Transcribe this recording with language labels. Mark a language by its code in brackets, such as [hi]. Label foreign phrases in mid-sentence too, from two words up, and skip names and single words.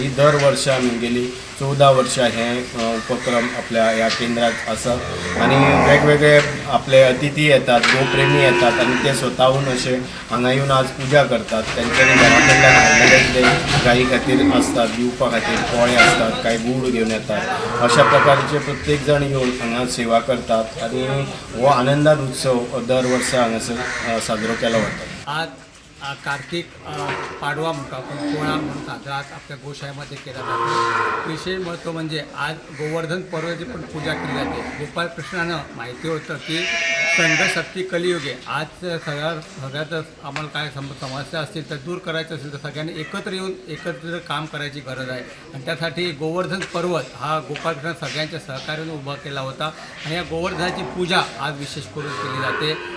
[kok] ही दर वर्सा आमी गेली 14 वर्सां हे उपक्रम आपल्या ह्या केंद्रात आसा आणि वेगवेगळे आपले अतिथी येतात, गोप्रेमी येतात आणि ते स्वताहून असे हांगा येवन आज पूजा करतात। त्यांच्यानी घराकडल्यान हाडलेले गाई खातीर आसतात, दिवपा खातीर पोळे आसतात, काही गूड घेवन येतात। अशा प्रकारचे प्रत्येक जण येवन हांगा सेवा करतात आणि हो आनंदात उत्सव दर वर्सा हांगासर साजरो केलो वता। [mr] आज कार्तिक पाडवा म्हणतो आपण पोळा म्हणून साजरा आपल्या गोशाळेमध्ये केला जातो। विशेष महत्त्व म्हणजे आज गोवर्धन पर्वाची पण पूजा केली जाते। गोपाळ कृष्णानं माहिती होतं की संघशक्ती कलियुगे आज सगळ्यात आम्हाला काय समस्या असतील तर दूर करायचं असेल तर सगळ्यांनी एकत्र येऊन एकत्र काम करायची गरज आहे आणि त्यासाठी गोवर्धन पर्वत हा गोपाळ कृष्ण सगळ्यांच्या सहकार्याने उभा केला होता आणि या गोवर्धनाची पूजा आज विशेष करून केली जाते।